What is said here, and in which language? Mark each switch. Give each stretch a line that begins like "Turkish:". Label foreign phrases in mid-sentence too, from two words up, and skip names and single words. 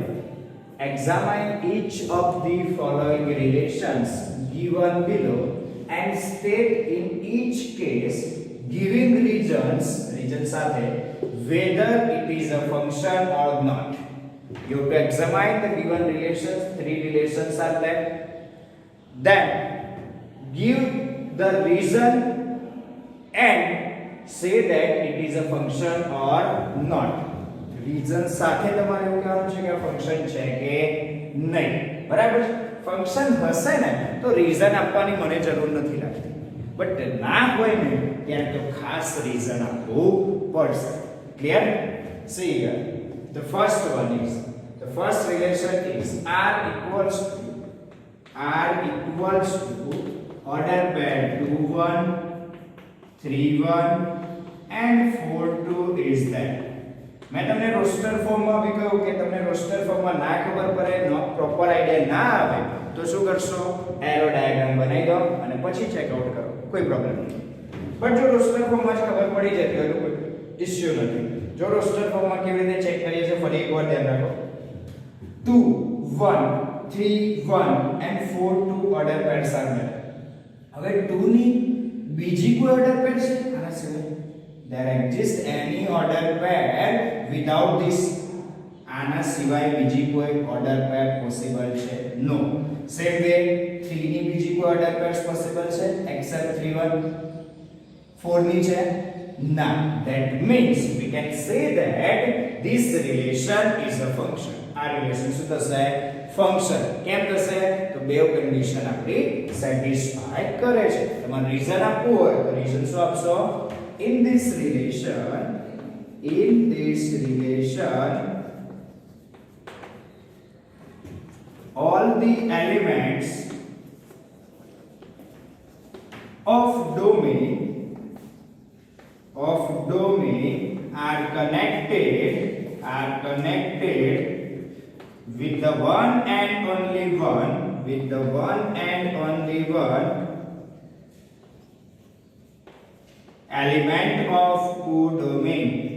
English: Examine each of the following relations given below and state in each case giving regions સાથે whether it is a function or not. You have to examine the given relations. Three relations are there. Then give the reason and say that it is a function or not.
Gujarati: Reason સાથે તમારે એવું કહેવાનું છે કે આ ફંક્શન છે કે નહીં. બરાબર છે? ફંક્શન હશે ને તો રીઝન આપવાની મને જરૂર નથી લાગતી. બટ ના હોય ને ત્યારે તો ખાસ રીઝન આપવું પડશે. ક્લિયર?
English: See here. The first one is, the first relation is R equals to order pair 2 1 3 1 and 4 2 is that.
Gujarati: मैं તમને રોસ્ટર ફોર્મમાં બી કહ્યું કે તમને રોસ્ટર ફોર્મમાં ના ખબર પડે,
English: no proper idea
Gujarati: ના આવે તો શું કરશો,
English: arrow diagram
Gujarati: બનાવી દો અને પછી
English: check out
Gujarati: કરો, કોઈ પ્રોબ્લેમ નથી. બટ જો રોસ્ટર ફોર્મમાં જ ખબર પડી જતી હોય તો કોઈ ઇશ્યુ નથી. જો રોસ્ટર ફોર્મમાં કેવી રીતે ચેક કરીએ છીએ ફરી એકવાર ધ્યાન રાખો.
English: 2 1 3 1 and 4 2 order pairs are there.
Gujarati: હવે 2 ની બીજી કોઈ
English: order pair
Gujarati: છે આના સિવાય?
English: There exists any order pair without this?
Gujarati: આના સિવાય બીજી કોઈ
English: order pair possible
Gujarati: છે? નો.
English: same way
Gujarati: 3 ની બીજી કોઈ
English: order pairs possible
Gujarati: છે except 3 1? 4 ની છે? ના.
English: That means we can say that this relation is a function.
Gujarati: આ રિલેશન શું થશે? ફંક્શન. કેમ થશે? તો બે કન્ડિશન આપણી સેટિસ્ફાય કરે છે. તમારે રીઝન આપવું હોય તો રીઝન શું આપશો?
English: In this relation all the elements of domain are connected with the one and only one element of codomain.